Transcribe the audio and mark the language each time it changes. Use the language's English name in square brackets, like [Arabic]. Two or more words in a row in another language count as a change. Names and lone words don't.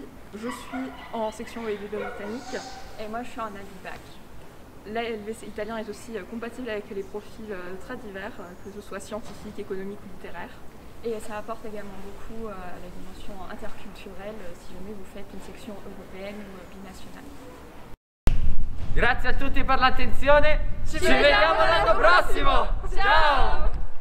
[French] Je suis en section britannique et moi je suis en bac. La LVC italien est aussi compatible avec les profils très divers, que ce soit scientifique, économique ou littéraire. Et ça apporte également beaucoup à la dimension interculturelle si jamais vous faites une section européenne ou binationale. [Italian] Grazie a tutti per l'attenzione, ci vediamo l'anno prossimo! Ciao!